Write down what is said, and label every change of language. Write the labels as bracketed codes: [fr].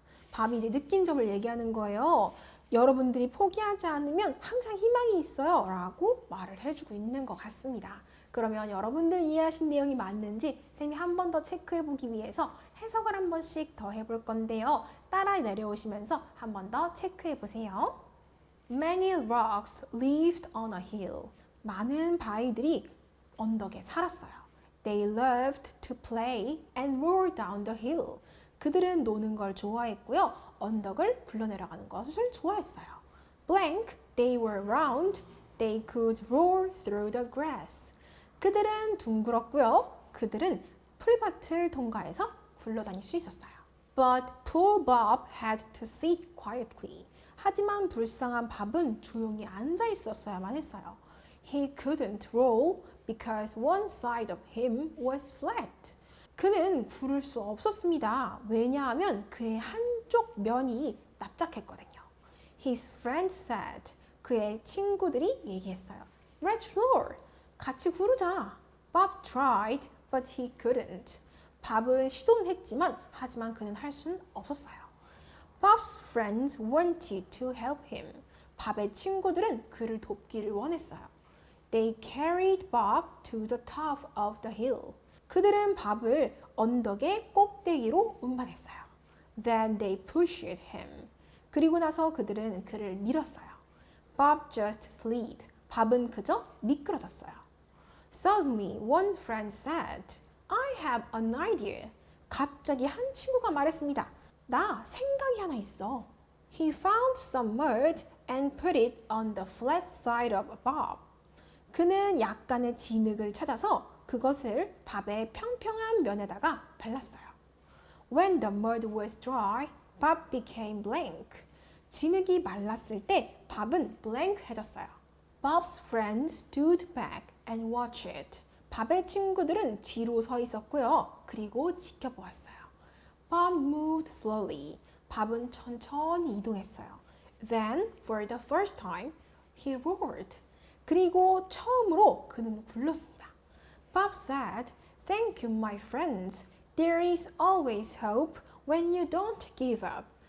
[ko] 밥이 이제 느낀 점을 얘기하는 거예요. 여러분들이 포기하지 않으면 항상 희망이 있어요 라고 말을 해주고 있는 것 같습니다. 그러면 여러분들 이해하신 내용이 맞는지 쌤이 한 번 더 체크해 보기 위해서 해석을 한 번씩 더 해볼 건데요. 따라 내려오시면서 한 번 더 체크해 보세요. [en] Many rocks lived on a hill. [ko] 많은 바위들이 언덕에 살았어요. [en] They loved to play and roar down the hill. [ko] 그들은 노는 걸 좋아했고요. 언덕을 굴러내려가는 것을 좋아했어요. [en] Blank, they were round. They could roar through the grass. [ko] 그들은 둥그렇고요. 그들은 풀밭을 통과해서 굴러다닐 수 있었어요. [en] But poor Bob had to sit quietly. [ko] 하지만 불쌍한 밥은 조용히 앉아 있었어야만 했어요. [en] He couldn't roll because one side of him was flat. [ko] 그는 구를 수 없었습니다. 왜냐하면 그의 한쪽 면이 납작했거든요. [en] His friends said. [ko] 그의 친구들이 얘기했어요. [en] Let's roar. [ko] 같이 구르자. [en] Bob tried, but he couldn't. [ko] 밥은 시도는 했지만 하지만 그는 할 수는 없었어요. [en] Bob's friends wanted to help him. [ko] 밥의 친구들은 그를 돕기를 원했어요. [en] They carried Bob to the top of the hill. [ko] 그들은 밥을 언덕의 꼭대기로 운반했어요. [en] Then they pushed him. [ko] 그리고 나서 그들은 그를 밀었어요. [en] Bob just slid. [ko] 밥은 그저 미끄러졌어요. [en] Suddenly, one friend said, I have an idea. [ko] 갑자기 한 친구가 말했습니다. 나 생각이 하나 있어. [en] He found some mud and put it on the flat side of Bob. [ko] 그는 약간의 진흙을 찾아서 그것을 밥의 평평한 면에다가 발랐어요. [en] When the mud was dry, Bob became blank. [ko] 진흙이 말랐을 때 밥은 blank해졌어요. [en] Bob's friends stood back and watched it. [ko] 밥의 친구들은 뒤로 서 있었고요. 그리고 지켜보았어요. [en] Bob moved slowly. [ko] 밥은 천천히 이동했어요. [en] Then, for the first time, he roared. [ko] 그리고 처음으로 그는 굴렀습니다. [en] Bob said, Thank you, my friends. There is always hope when you don't give up.